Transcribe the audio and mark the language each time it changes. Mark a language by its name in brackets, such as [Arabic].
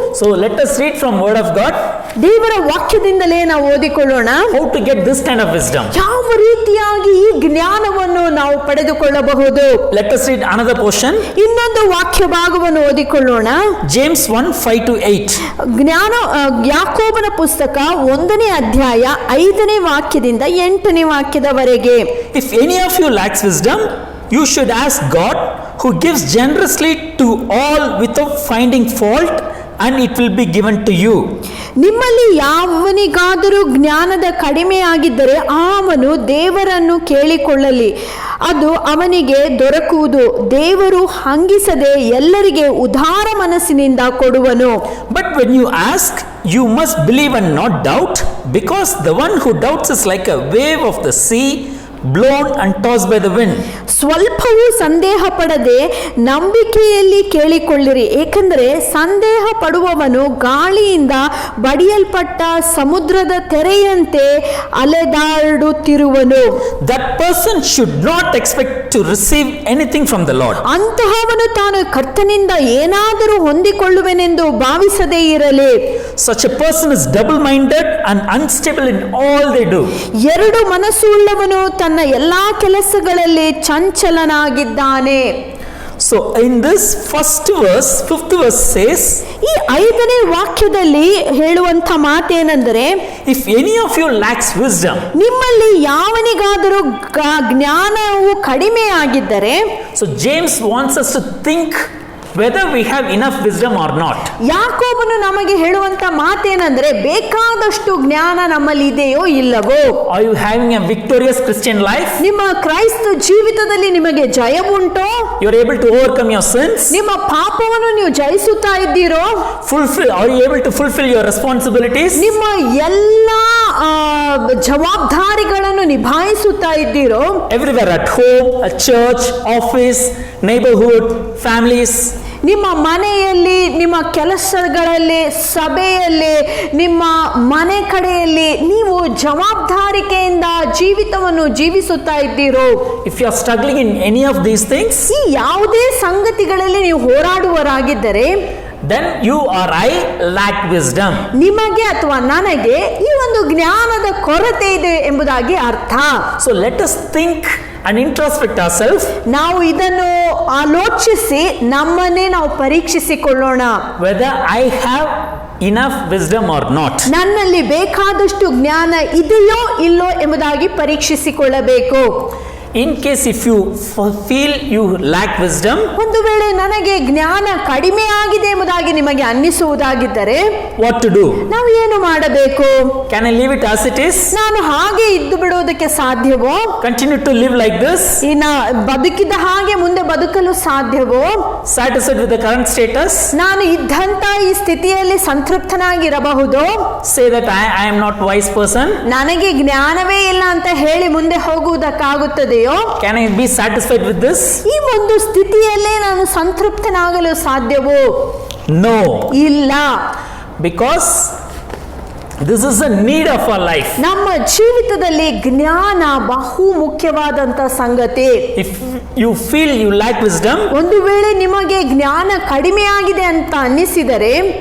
[English] So let us read from word of God. [Kannada] ದೇವರ ವಾಕ್ಯದಿಂದಲೇ ನಾವು ಓದಿಕೊಳ್ಳೋಣ. [English] How to get this kind of wisdom. [Kannada] ಯಾವ ರೀತಿಯಾಗಿ ಈ ಜ್ಞಾನವನ್ನು ನಾವು ಪಡೆದುಕೊಳ್ಳಬಹುದು? [English] Let us read another portion. [Kannada] ಇನ್ನೊಂದು ವಾಕ್ಯ ಭಾಗವನ್ನು ಓದಿಕೊಳ್ಳೋಣ. [English] James 1:5-8. [Kannada] ಯಾಕೋಬನ ಪುಸ್ತಕ 1ನೇ ಅಧ್ಯಾಯ 5ನೇ ವಾಕ್ಯದಿಂದ 8ನೇ ವಾಕ್ಯದವರೆಗೆ. [English] If any of you lacks wisdom, you should ask God, who gives generously to all without finding fault, and it will be given to you. [Kannada] ನಿಮ್ಮಲ್ಲಿ ಯಾವನಿಗಾದರೂ ಜ್ಞಾನದ ಕಡಿಮೆ ಆಗಿದ್ದರೆ ಅವನು ದೇವರನ್ನು ಕೇಳಿಕೊಳ್ಳಲಿ, ಅದು ಅವನಿಗೆ ದೊರಕುವುದು. ದೇವರು ಹಂಗಿಸದೆ ಎಲ್ಲರಿಗೆ ಉದಾರ ಮನಸ್ಸಿನಿಂದ ಕೊಡುವನು. [English] But when you ask, you must believe and not doubt, because the one who doubts is like a wave of the sea, blown and tossed by the wind. [Kannada] ಸ್ವಲ್ಪವೂ ಸಂದೇಹ ಪಡದೆ ನಂಬಿಕೆಯಲ್ಲಿ ಕೇಳಿಕೊಳ್ಳಿರಿ, ಏಕೆಂದರೆ ಸಂದೇಹ ಪಡುವವನು ಗಾಳಿಯಿಂದ ಬಡಿಯಲ್ಪಟ್ಟ ಸಮುದ್ರದ ತೆರೆಯಂತೆ ಅಲೆದಾಡುತ್ತಿರುವನು. [English] That person should not expect to receive anything from the Lord. [Kannada] ಅಂತಹವನು ತಾನು ಕರ್ತನಿಂದ ಏನಾದರೂ ಹೊಂದಿಕೊಳ್ಳುವೆನೆಂದು ಭಾವಿಸದೇ ಇರಲಿ. [English] Such a person is double-minded and unstable in all they do. [Kannada] ಎರಡು ಮನಸ್ಸುಳ್ಳವನು ತನ್ನ ಎಲ್ಲಾ ಕೆಲಸಗಳಲ್ಲಿ ಚಂಚಲನಾಗಿದ್ದಾನೆ. [English] So in this first verse, 5th verse says, [Kannada] ಈ 5ನೇ ವಾಕ್ಯದಲ್ಲಿ ಹೇಳುವಂತ ಮಾತೇನೆಂದರೆ, [English] if any of you lacks wisdom. [Kannada] ನಿಮ್ಮಲ್ಲಿ ಯಾವನಿಗಾದರೂ ಜ್ಞಾನವು ಕಡಿಮೆ ಆಗಿದ್ದರೆ. [English] So James wants us to think whether we have enough wisdom or not. [Kannada] ಯಾಕೋಬನು ನಮಗೆ ಹೇಳುವಂತ ಮಾತೇನೆಂದರೆ, ಬೇಕಾದಷ್ಟು ಜ್ಞಾನ ನಮ್ಮಲ್ಲಿ ಇದೆಯೋ ಇಲ್ಲವೋ? [English] Are you having a victorious Christian life? [Kannada] ನಿಮ್ಮ ಕ್ರೈಸ್ತ ಜೀವಿತದಲ್ಲಿ ನಿಮಗೆ ಜಯವುಂಟೋ? [English] You are able to overcome your sins? [Kannada] ನಿಮ್ಮ ಪಾಪವನ್ನು ನೀವು ಜಯಿಸುತ್ತಾ ಇದ್ದೀರೋ? [English] Are you able to fulfill your responsibilities? [Kannada] ನಿಮ್ಮ ಎಲ್ಲ ಜವಾಬ್ದಾರಿಗಳನ್ನು ನಿಭಾಯಿಸುತ್ತಾ ಇದ್ದೀರೋ? [English] Everywhere, at home, at church, office, neighborhood, families. [Kannada] ನಿಮ್ಮ ಮನೆಯಲ್ಲಿ, ನಿಮ್ಮ ಕೆಲಸಗಳಲ್ಲಿ, ಸಭೆಯಲ್ಲಿ, ನಿಮ್ಮ ಮನೆ ಕಡೆಯಲ್ಲಿ ನೀವು ಜವಾಬ್ದಾರಿಕೆಯಿಂದ ಜೀವಿತವನ್ನು ಜೀವಿಸುತ್ತಾ ಇದ್ದೀರೋ, [English] if you are struggling in any of these things, [Kannada] ಈ ಯಾವುದೇ ಸಂಗತಿಗಳಲ್ಲಿ ನೀವು ಹೋರಾಡುವರಾಗಿದ್ದರೆ, [English] then you or I lack wisdom. [Kannada] ನಿಮಗೆ ಅಥವಾ ನನಗೆ ಈ ಒಂದು ಜ್ಞಾನದ ಕೊರತೆ ಇದೆ ಎಂಬುದಾಗಿ ಅರ್ಥ. [English] So let us think and introspect ourselves. [Kannada] ನಾವು ಇದನ್ನು ಆಲೋಚಿಸಿ ನಮ್ಮನ್ನೇ ನಾವು ಪರೀಕ್ಷಿಸಿಕೊಳ್ಳೋಣ, [English] Whether I have enough wisdom or not. [Kannada] ನನ್ನಲ್ಲಿ ಬೇಕಾದಷ್ಟು ಜ್ಞಾನ ಇದೆಯೋ ಇಲ್ಲೋ ಎಂಬುದಾಗಿ ಪರೀಕ್ಷಿಸಿಕೊಳ್ಳಬೇಕು. [English] In case if you feel you lack wisdom, [Kannada] ಒಂದು ವೇಳೆ ನನಗೆ ಜ್ಞಾನ ಕಡಿಮೆ ಆಗಿದೆ ಎಂಬುದಾಗಿ ನಿಮಗೆ ಅನ್ನಿಸುವುದಾಗಿದ್ದರೆ [English] what to do? [Kannada] ನಾವು ಏನು ಮಾಡಬೇಕು? [English] Can I leave it as it is? [Kannada] ನಾನು ಹಾಗೆ ಇದ್ದು ಬಿಡುವುದಕ್ಕೆ ಸಾಧ್ಯವೋ? [English] Continue to live like this? [Kannada] ಇನ್ನ ಬದುಕಿದ ಹಾಗೆ ಮುಂದೆ ಬದುಕಲು ಸಾಧ್ಯವೋ? [English] Satisfied with the current status? [Kannada] ನಾನು ಇದ್ದಂತ ಈ ಸ್ಥಿತಿಯಲ್ಲಿ ಸಂತೃಪ್ತನಾಗಿರಬಹುದು? [English] Say that I am not wise person? [Kannada] ನನಗೆ ಜ್ಞಾನವೇ ಇಲ್ಲ ಅಂತ ಹೇಳಿ ಮುಂದೆ ಹೋಗುವುದಕ್ಕಾಗುತ್ತದೆಯೋ? [English] Can I be satisfied with this? [Kannada] ಈ ಒಂದು ಸ್ಥಿತಿಯಲ್ಲೇ ನಾನು ಸಂತೃಪ್ತನಾಗಲು ಸಾಧ್ಯವೋ? [English] No. [Kannada] ಇಲ್ಲ. [English] Because this is a need of our life. [Kannada] ನಮ್ಮ ಜೀವಿತದಲ್ಲಿ ಜ್ಞಾನ ಬಹು ಮುಖ್ಯವಾದಂತ ಸಂಗತಿ. [English] If you feel you lack wisdom, [Kannada] ಒಂದು ವೇಳೆ ನಿಮಗೆ ಜ್ಞಾನ ಕಡಿಮೆ ಆಗಿದೆ ಅಂತ ಅನ್ನಿಸಿದರೆ,